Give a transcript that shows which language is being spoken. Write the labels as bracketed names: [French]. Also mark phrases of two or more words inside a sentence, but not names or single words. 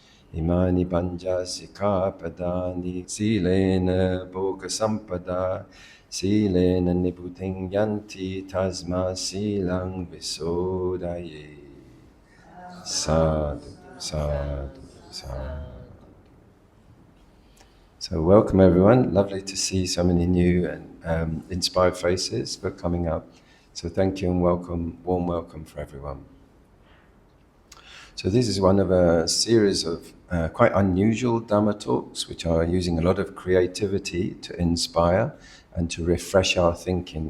[Pali] Imani panja sikapadani silena bhoga sampada silena niputing yanti tasma silang visodaye. Sadhu, sadhu, sadhu. [English] So welcome everyone. Lovely to see so many new and inspired faces for coming up. So thank you and welcome, warm welcome for everyone. So this is one of a series of quite unusual Dharma talks, which are using a lot of creativity to inspire and to refresh our thinking.